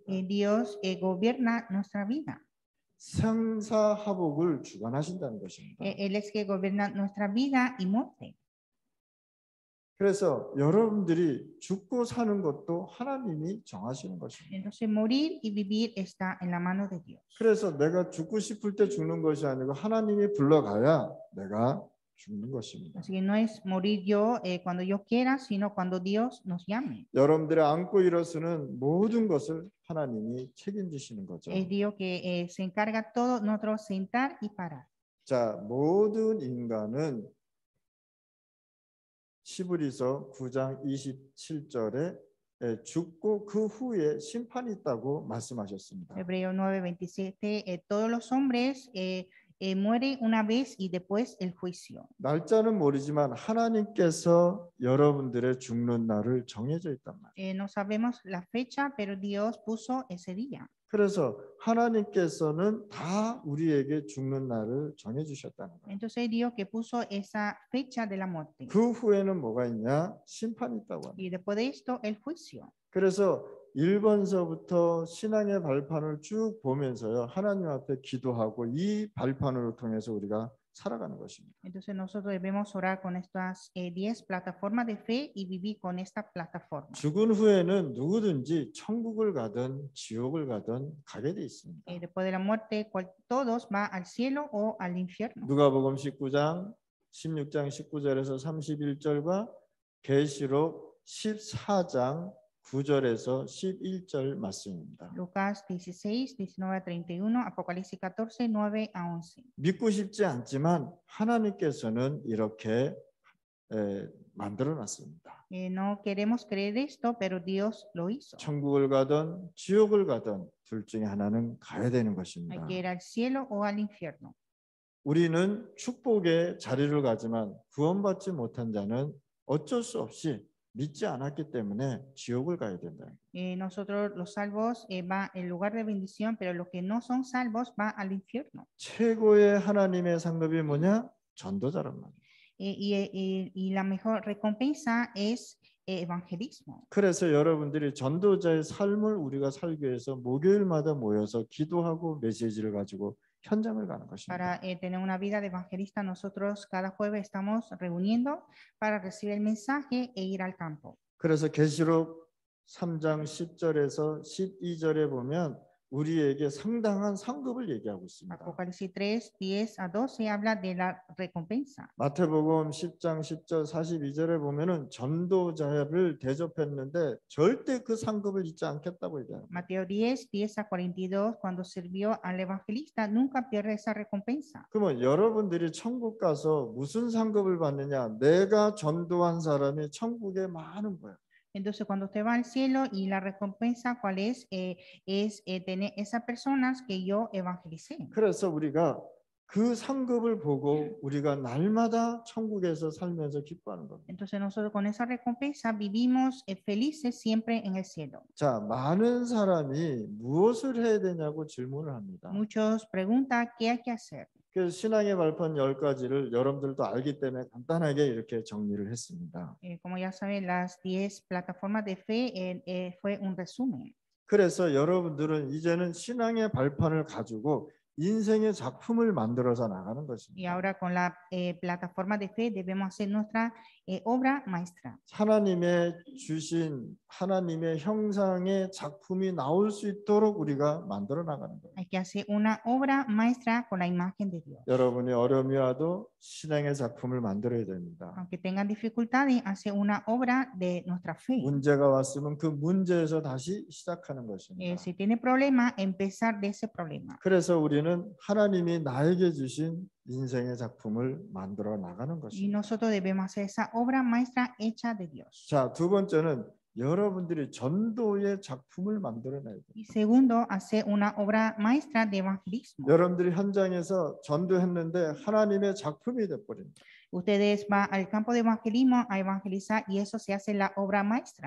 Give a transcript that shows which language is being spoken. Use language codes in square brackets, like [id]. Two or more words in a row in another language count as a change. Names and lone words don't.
[es] Dios gobierna nuestra vida. [ko] 생사화복을 주관하신다는 것입니다. [es] Él es que gobierna nuestra vida y muerte. [ko] 그래서 여러분들이 죽고 사는 것도 하나님이 정하시는 것입니다. [es] Entonces morir y vivir está en la mano de Dios. [ko] 그래서 내가 죽고 싶을 때 죽는 것이 아니고 하나님이 불러가야 내가 죽는 것입니다. [es] Así que no es morir yo cuando yo quiera, sino cuando Dios nos llame. [ko] 여러분들의 안고 일어서는 모든 것을 하나님이 책임지시는 거죠. [es] Es Dios que se encarga todo nuestro sentar y parar. [ko] 자, 모든 인간은 히브리서 9장 27절에 죽고 그 후에 심판이 있다고 말씀하셨습니다. [es] Hebreo 9:27, todos los hombres muere una vez y después el juicio. [ko] 날짜는 모르지만 하나님께서 여러분들의 죽는 날을 정해져 있단 말이에요. [es] No sabemos la fecha, pero Dios puso ese día. [ko] 그래서 하나님께서는 다 우리에게 죽는 날을 정해 주셨다는 거예요. [es] Entonces Dios que puso esa fecha de la muerte. [ko] 그 후에는 뭐가 있냐? 심판이 있다고 합니다. [es] Y después de esto, el juicio. [ko] 그래서 1번서부터 신앙의 발판을 쭉 보면서요. 하나님 앞에 기도하고 이 발판으로 통해서 우리가 살아가는 것입니다. [es] Entonces nosotros debemos orar con estas 10 plataformas de fe y vivir con esta plataforma. [ko] 죽은 후에는 누구든지 천국을 가든 지옥을 가든 가게 돼 있습니다. [es] Después de la muerte, todos van al cielo o al infierno. [ko] 누가복음 19장 16장 19절에서 31절과 계시록 14장 9절에서 11절 말씀입니다. [es] Lucas 16, 19 a 31, Apocalipsis 14, 9 a 11. [ko] 믿고 싶지 않지만 하나님께서는 이렇게 만들어 놨습니다. [es] No queremos creer esto, pero Dios lo hizo. [ko] 천국을 가든 지옥을 가든 둘 중에 하나는 가야 되는 Hay 것입니다. [es] que ir al cielo o al infierno. [ko] 우리는 축복의 자리를 가지만 구원받지 못한 자는 어쩔 수 없이 믿지 않았기 때문에 지옥을 가야 된다. [es] Nosotros los salvos van en lugar de bendición, pero los que no son salvos van al infierno. [ko] 최고의 하나님의 상급이 뭐냐? 전도자란 말이에요. [es] Y la mejor recompensa es evangelismo. [ko] 그래서 여러분들이 전도자의 삶을 우리가 살기 위해서 목요일마다 모여서 기도하고 메시지를 가지고 현장을 가는 것입니다. [es] Para tener una vida de evangelista, nosotros cada jueves estamos reuniendo para recibir el mensaje e ir al campo. [ko] 그래서 계시록 3장 10절에서 12절에 보면 우리에게 상당한 상급을 얘기하고 있습니다. [es] Apocalipsis 3, 10 a 12 habla de la recompensa. [ko] 마태복음 10장 10절 42절에 보면은 전도자를 대접했는데 절대 그 상급을 잊지 않겠다고 얘기합니다. [es] Mateo 10, 10 a 42, cuando sirvió al evangelista, nunca pierde esa recompensa. [ko] 그러면 여러분들이 천국 가서 무슨 상급을 받느냐? 내가 전도한 사람이 천국에 많은 거예요. [es] Entonces, cuando usted va al cielo y la recompensa, ¿cuál es? Tener esas personas que yo evangelicé. [ko] 그래서 우리가 그 상급을 보고 우리가 날마다 천국에서 살면서 기뻐하는 겁니다. [es] Entonces, nosotros con esa recompensa vivimos felices siempre en el cielo. [ko] 자, 많은 사람이 무엇을 해야 되냐고 질문을 합니다. [es] Muchos preguntan qué hay que hacer. [ko] 그래서 신앙의 발판 10가지를 여러분들도 알기 때문에 간단하게 이렇게 정리를 했습니다. [es] Como ya saben, las 10 plataformas de fe fue un resumen. [ko] 그래서 여러분들은 이제는 신앙의 발판을 가지고 인생의 작품을 만들어서 나가는 Y 것입니다. [es] ahora con la plataforma de fe debemos hacer nuestra obra maestra. [ko] 하나님의 주신 하나님의 형상의 작품이 나올 수 있도록 우리가 만들어 나가는 거예요. [es] Hay que hacer una obra maestra con la imagen de Dios. [ko] 여러분이 어려움이 와도 신앙의 작품을 만들어야 됩니다. [es] Aunque tengan dificultades, hacer una obra de nuestra fe. [ko] 문제가 왔으면 그 문제에서 다시 시작하는 것입니다. [es] Si tiene problema, empezar de ese problema. [ko] 그래서 우리는 하나님이 나에게 주신 인생의 작품을 만들어 나가는 Y 것입니다. [es] nosotros debemos hacer esa obra maestra hecha de Dios. [ko] 자, 두 번째는 여러분들이 전도의 작품을 만들어내야 돼요. [es] Y segundo, hacer una obra maestra de evangelismo. [ko] 여러분들이 현장에서 전도했는데 하나님의 작품이 돼버립니다. [es] Ustedes van al campo de evangelismo a evangelizar y eso se hace la obra maestra.